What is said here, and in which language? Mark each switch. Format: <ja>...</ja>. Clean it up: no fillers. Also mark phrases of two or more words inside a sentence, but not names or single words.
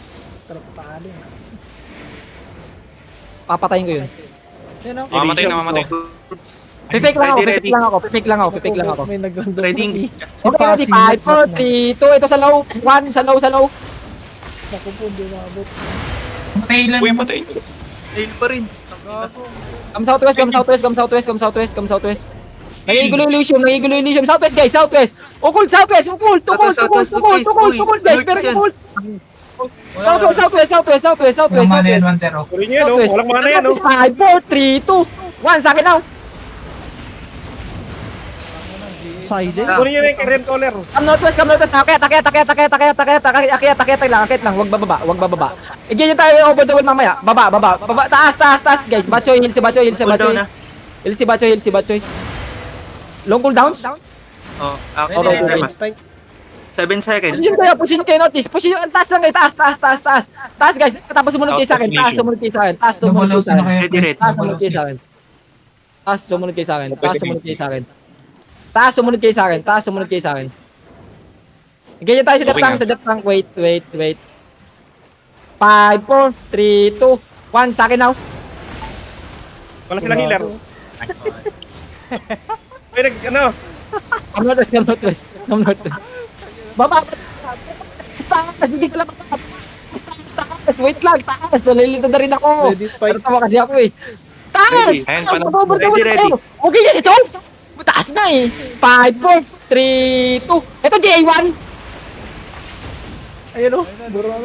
<tl>Papatayin ko yun. Yan o. Mamamatay. Fake Ready. lang ako. May nag-random. Ready.</tl> <en>Okay, ready.</en> <tl>5, 4, 3, 2. Ito sa low. 1 sa low. Naku po, hindi maabot. Patay lang. Tail pa rin.</tl> <en>Come southwest. Nagigulo illusion. Southwest, guys. Occult, southwest. Occult, guys. Pero occult. Southwest.</en> <tl>Yung mana yan, 1-0. Tuloy niyo yan, no? Walang mana yan, no? 5, 4, 3, 2, 1. Sa akin now. silent. Tuloy niyo na yung Ren Caller.</tl> <en>Come northwest.</en> <tl>Akyat lang. Huwag bababa. Ganyan tayo</tl> <en>over the wall</en> <tl>mamaya. Baba. Taas, guys. Bachoy, heal si Cool down na.</tl> <en>Long cooldowns? Oh, Okay. okay. 7 seconds.</en> <tl>Push kayo notice. Push yung taas lang kayo. Taas, guys. Tapos sumunod kayo sa akin. Taas sumunod kayo sa akin. Ready. Taas sumunod kayo sa akin. Ganyan tayo sa depth tank. Wait. 5, 4, 3, 2, 1. Sa akin now. Wala silang healer. May</tl> <en>Come northwest. Baba.</en> <tl>Taas, hindi ko lang taas. Wait lang, taas. Nalilito na rin ako.</tl> <en>Ready, spike.</en> <tl>Pero tawa kasi ako eh. Taas! Ready. Okay yan si Chong! Taas na eh. 5, 4, 3, 2. Ito J1. Ayun o. Buro na.</tl>